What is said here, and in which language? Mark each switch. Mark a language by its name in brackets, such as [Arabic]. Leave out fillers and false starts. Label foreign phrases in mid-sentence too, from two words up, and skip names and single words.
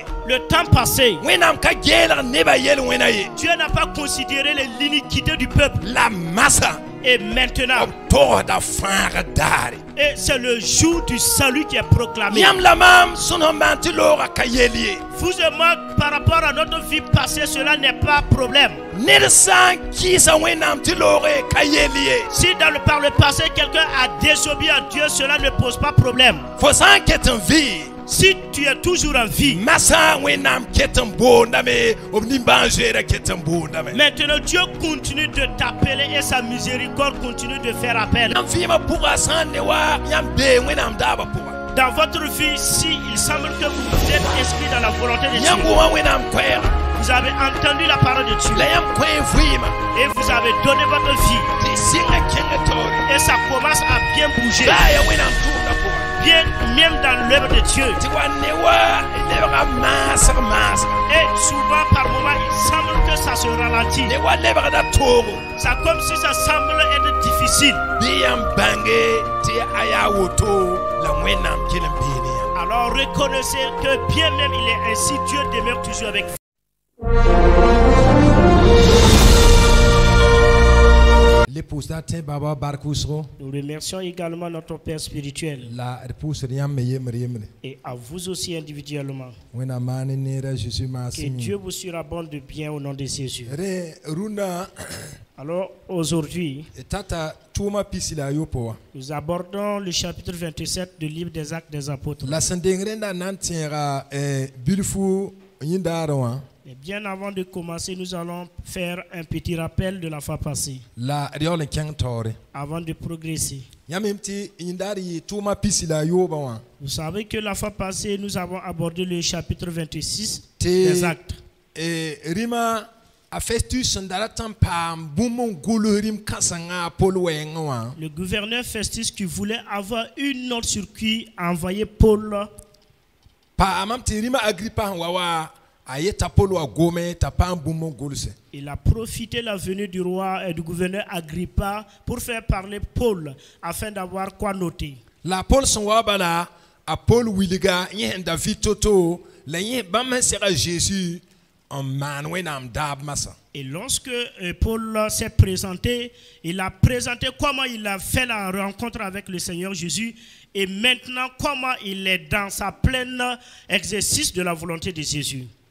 [French] le temps passé, [Mossi] wẽnnaam ka geelg neba yel wẽna ye [French] Dieu n'a pas considéré l'iniquité du peuple. [Mossi] la masa [French] Et maintenant, [Mossi] b togsda fãag daare [French] et c'est le jour du salut qui est proclamé. [Mossi] yãmb la maam sẽn sẽn maan tɩ loogã ka yel ye [French] Vous et moi, par rapport à notre vie passée, cela n'est pas problème. [Mossi] ned sã n kɩɩsa wẽnnaam tɩ looge ka yel ye [French] Si par le passé, quelqu'un a désobéi à Dieu, cela ne pose pas problème. [Mossi] fo sã n ket n vɩ [French] Si tu es toujours en vie, [Mossi] masã wẽnnaam ket n boondame b nimbãan-zoeerã ket n boondame [French] maintenant Dieu continue de t'appeler et sa miséricorde continue de faire appel. [Mossi] yãmb vɩɩmã pʋga sã n ne wa yãmb bee wẽnnaam daabã pʋga [French] Dans votre vie, si il semble que vous êtes inscrit dans la volonté de [Mossi] yãmb [French] Dieu, [Mossi] wʋma wẽnnaam koɛɛga [French] vous avez entendu la parole de Dieu [Mossi] la yãmb kõ vɩɩmã [French] et vous avez donné votre vie [Mossi] tɩ sɩngã kẽngã taoore [French] et ça commence à bien bouger, [Mossi] daa ya wẽnnaam tʋʋmda pʋga [French] bien même dans l'œuvre de Dieu. [Mossi] tɩ wa ne wa lebga maasg [French] Et souvent, par moments, il semble que ça se ralentit. [Mossi] ne wa lebgda toogo [French] C'est comme si ça semble être difficile. [Mossi] bɩ yãmb bãnge tɩ a yaa woto la wẽnnaam kell n beene yã [French] Alors reconnaissez que bien même il est ainsi, Dieu demeure toujours avec vous. [Mossi] L'épouse tẽ baba bark wʋsgo [French] Nous remercions également notre Père spirituel [Mossi] la d pʋʋsd yãmb me yembre [French] et à vous aussi individuellement. [Mossi] wẽnnaam maan ne neera Jésus [French] Que [Mossi] maasẽ [French] Dieu vous surabonde de bien au nom de Jésus. [Mossi] rẽ rũndã [French] Alors aujourd'hui, [Mossi] tata tʋʋmã pisi la a yopo wã [French] nous abordons le chapitre 27 du livre des Actes des Apôtres. [Mossi] la sẽn deng rẽnda na n tẽega bilfu yĩndaarẽ wã [French] Mais bien avant de commencer, nous allons faire un petit rappel de la fois passée, [Mossi] la d yaool n kẽng taoore [French] avant de progresser. [Mossi] yãmb yem tɩ yĩndaar yɩ tʋʋmã pisi la a yoobã wã [French] Vous savez que la fois passée, nous avons abordé le chapitre 26 [Mossi] tɩ [French] des Actes. [Mossi] rĩmã a Festus sẽn da rat n paam bũmb n gʋls rĩm kãsengã a Paul wɛɛngẽ wã [French] Le gouverneur Festus qui voulait avoir une note sur qui envoyer Paul, [Mossi] paamam tɩ rĩmã Agrippa sẽn wa wa a yeta Paul wa gome t'a paam bũmb n gʋlse [French] il a profité de la venue du roi et du gouverneur Agrippa pour faire parler Paul afin d'avoir quoi noter. [Mossi] la Paul sẽn wa bala a Paul wilga yẽ sẽn da vɩ to-to la yẽ bãmb sẽn seg a Jésus n maan wẽnnaam daab masã [French] Et lorsque Paul s'est présenté, il a présenté comment il a fait la rencontre avec le Seigneur Jésus et maintenant comment il est dans sa pleine exercice de la volonté de Jésus.